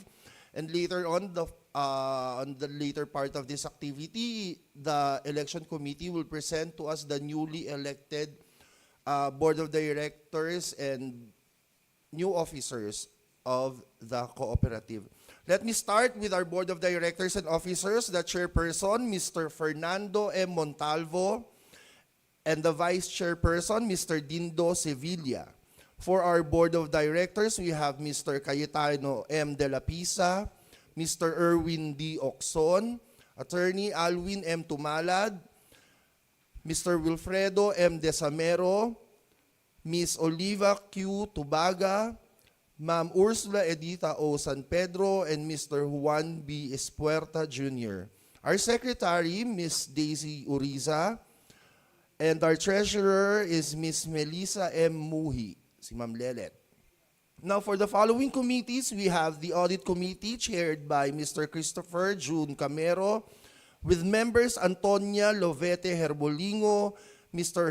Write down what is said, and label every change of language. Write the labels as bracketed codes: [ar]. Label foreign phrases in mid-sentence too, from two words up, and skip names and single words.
[en] And later on the later part of this activity, the Election Committee will present to us the newly elected Board of Directors and new officers of the cooperative. Let me start with our Board of Directors and Officers, the Chairperson, Mr. Fernando M. Montalvo, and the Vice Chairperson, Mr. Dindo Sevilla. For our Board of Directors, we have Mr. Cayetano M. De La Pisa, Mr. Erwin D. Oxon, Attorney Alwin M. Tumalad, Mr. Wilfredo M. Desamero, Ms. Oliva Q. Tubaga, Ma'am Ursula Edita O. San Pedro, and Mr. Juan B. Espuerta Jr. Our Secretary, Ms. Daisy Uriza, and our Treasurer is Ms. Melissa M. Muhi, si Ma'am Lelet. Now, for the following committees, we have the Audit Committee chaired by Mr. Christopher June Camero, with members Antonia Lovete Herbolingo, Mr.